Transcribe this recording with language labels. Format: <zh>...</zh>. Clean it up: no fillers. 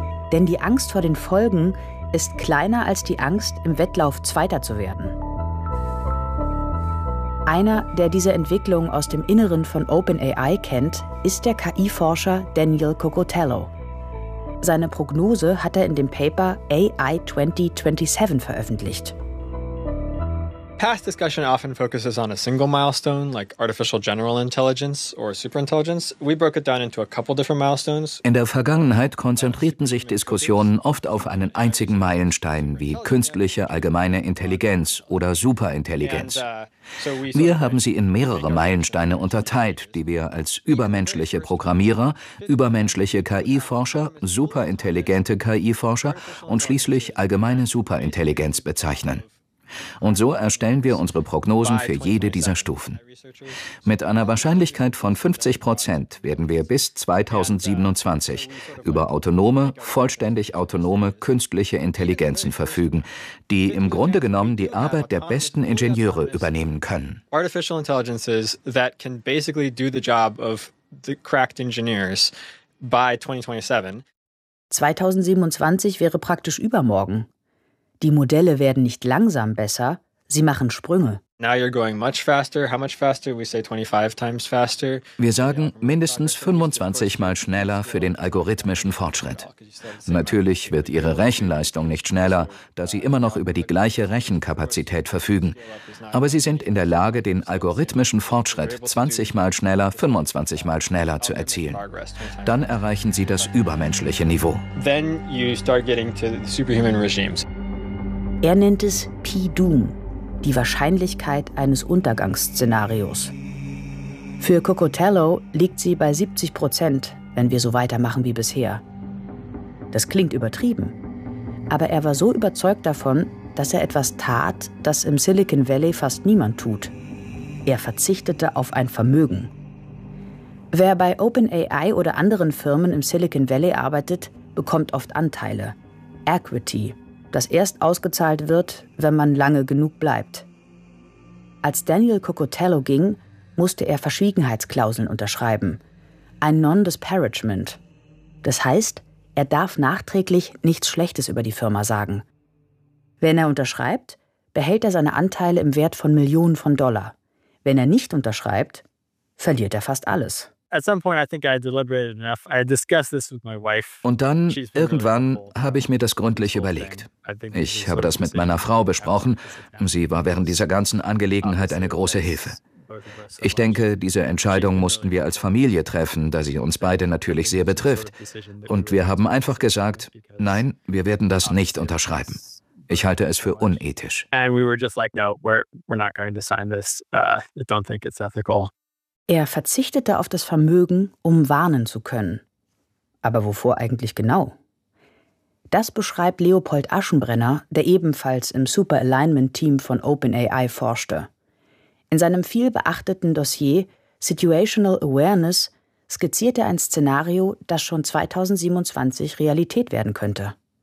<de>Denn die Angst vor den Folgen ist kleiner als die Angst, im Wettlauf Zweiter zu werden. Einer, der diese Entwicklung aus dem Inneren von OpenAI kennt, ist der KI-Forscher Daniel Cocotello. Seine Prognose hat er in dem Paper AI 2027 veröffentlicht.</de> <en>Past discussion often focuses on a single milestone, like artificial general intelligence or superintelligence. We broke it down into a couple different milestones.</en> <de>In der Vergangenheit konzentrierten sich Diskussionen oft auf einen einzigen Meilenstein wie künstliche allgemeine Intelligenz oder Superintelligenz. Wir haben sie in mehrere Meilensteine unterteilt, die wir als übermenschliche Programmierer, übermenschliche KI-Forscher, superintelligente KI-Forscher und schließlich allgemeine Superintelligenz bezeichnen. Und so erstellen wir unsere Prognosen für jede dieser Stufen. Mit einer Wahrscheinlichkeit von 50% werden wir bis 2027 über autonome, vollständig autonome künstliche Intelligenzen verfügen, die im Grunde genommen die Arbeit der besten Ingenieure übernehmen können.</de> <en>Artificial intelligences that can basically do the job of the cracked engineers by 2027.</en> <de>2027 wäre praktisch übermorgen. Die Modelle werden nicht langsam besser, sie machen Sprünge.</de> <en>Now you're going much faster. How much faster? We say 25 times faster.</en> <de>Wir sagen mindestens 25 mal schneller für den algorithmischen Fortschritt. Natürlich wird ihre Rechenleistung nicht schneller, da sie immer noch über die gleiche Rechenkapazität verfügen. Aber sie sind in der Lage, den algorithmischen Fortschritt 20 mal schneller, 25 mal schneller zu erzielen. Dann erreichen sie das übermenschliche Niveau.</de> <en>Then you start getting to superhuman regimes.</en> <de>Er nennt es P-Doom, die Wahrscheinlichkeit eines Untergangsszenarios. Für Cocotello liegt sie bei 70%, wenn wir so weitermachen wie bisher. Das klingt übertrieben. Aber er war so überzeugt davon, dass er etwas tat, das im Silicon Valley fast niemand tut. Er verzichtete auf ein Vermögen. Wer bei OpenAI oder anderen Firmen im Silicon Valley arbeitet, bekommt oft Anteile. Equity. Das erst ausgezahlt wird, wenn man lange genug bleibt. Als Daniel Cocotello ging, musste er Verschwiegenheitsklauseln unterschreiben. Ein Non-Disparagement. Das heißt, er darf nachträglich nichts Schlechtes über die Firma sagen. Wenn er unterschreibt, behält er seine Anteile im Wert von Millionen von Dollar. Wenn er nicht unterschreibt, verliert er fast alles.</de> <en>At some point, I think I deliberated enough. I discussed this with my wife.</en> <de>Und dann, irgendwann, habe ich mir das gründlich überlegt. Ich habe das mit meiner Frau besprochen. Sie war während dieser ganzen Angelegenheit eine große Hilfe. Ich denke, diese Entscheidung mussten wir als Familie treffen, da sie uns beide natürlich sehr betrifft. Und wir haben einfach gesagt, nein, wir werden das nicht unterschreiben. Ich halte es für unethisch.</de> <en>And we were just like, no, we're not going to sign this. I don't think it's ethical.</en> <de>Er verzichtete auf das Vermögen, um warnen zu können. Aber wovor eigentlich genau? Das beschreibt Leopold Aschenbrenner, der ebenfalls im Super-Alignment-Team von OpenAI forschte. In seinem viel beachteten Dossier Situational Awareness skizzierte er ein Szenario, das schon 2027 Realität werden könnte.</de>